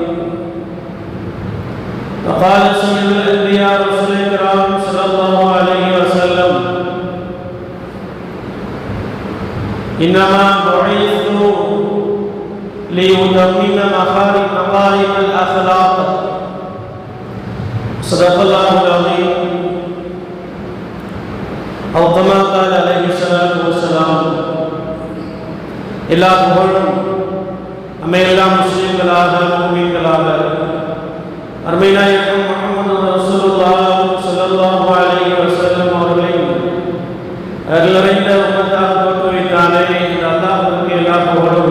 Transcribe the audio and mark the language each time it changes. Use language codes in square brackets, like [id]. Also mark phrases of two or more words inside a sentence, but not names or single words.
[ar] وقال سيد الأنبياء رسول الكرام صلى الله عليه وسلم: إنما بعثت لأتمم مكارم الأخلاق. صدق الله العظيم. أو كما قال عليه الصلاة والسلام. [ta] எல்லா புகழும் நம்மையெல்லாம் முஸ்லிம்களாக முஃமின்களாக அருமைநாயகம் முஹம்மது ரசூலுல்லாஹ் [ar] صلى الله عليه وسلم [ta] அவர்களின் அருளறைந்த உம்மத்தாக தோற்றுவித்தானே இந்த அல்லாஹ்வுக்கு எல்லா புகழும்.